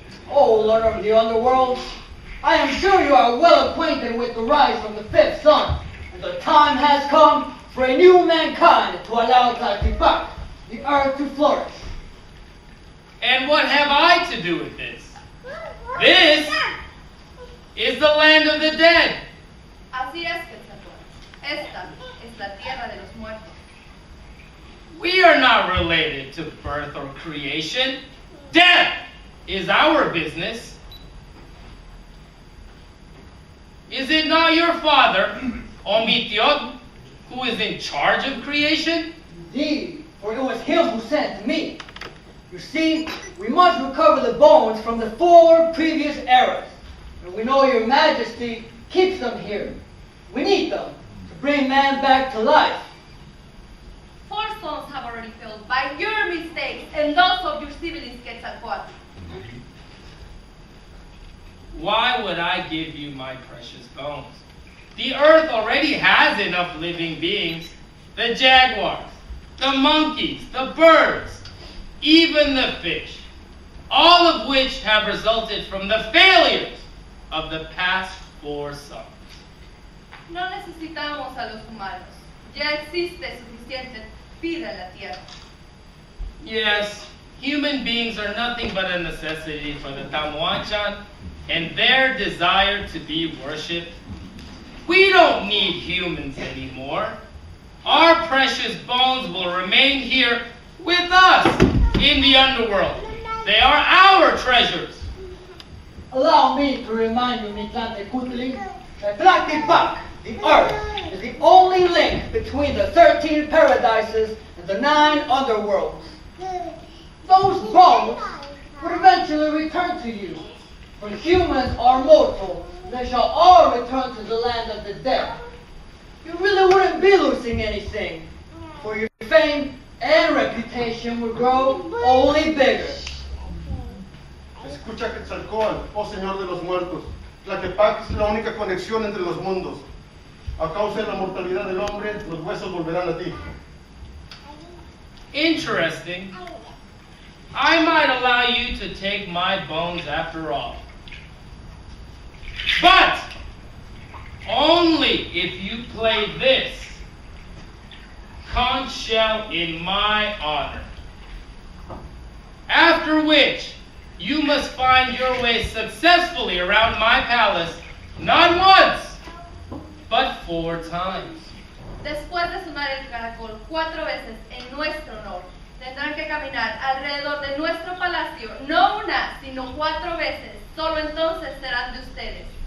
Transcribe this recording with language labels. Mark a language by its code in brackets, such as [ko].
[en] Oh, Lord of the underworld, I am sure you are well acquainted with the rise of the fifth sun, and the time has come for a new mankind to allow Tlaquepaque, the earth to flourish. And what have I to do with this? This is the land of the dead. [es] Así es, Quetzalcoatl. Esta es la tierra de los muertos. [en] We are not related to birth or creation. Death is our business. Is it not your father, Omitiot, who is in charge of creation? Indeed, for it was him who sent me. You see, we must recover the bones from the 4 previous eras. And we know your majesty keeps them here. We need them to bring man back to life. 4 souls have already failed by your mistakes and those of your siblings, Quetzalcoatl. Why would I give you my precious bones? The earth already has enough living beings. The jaguars, the monkeys, the birds, even the fish, all of which have resulted from the failures of the past 4 summers. [es] No necesitamos a los humanos. Ya existe suficiente vida en la tierra. [en] Yes, human beings are nothing but a necessity for the Tamuanchan and their desire to be worshipped. We don't need humans anymore. Our precious bones will remain here with us in the underworld. They are our treasures. Allow me to remind you, Mitlantecutli, that Tlaquepaque, the earth, is the only link between the 13 paradises and the 9 underworlds. Those bones will eventually return to you, for humans are mortal. They shall all return to the land of the dead. You really wouldn't be losing anything, for your fame and reputation will grow only bigger. [es] Escucha Quetzalcoatl, oh Señor de los Muertos. Tlaquepaque es la única conexión entre los mundos. A causa de la mortalidad del hombre, los huesos volverán a ti. [en] Interesting. I might allow you to take my bones after all. But only if you play this conch shell in my honor. After which, you must find your way successfully around my palace, not once, but 4 times. [es] Después de sonar el caracol 4 veces en nuestro honor, tendrán que caminar alrededor de nuestro palacio, no una, sino 4 veces. Solo entonces serán de ustedes.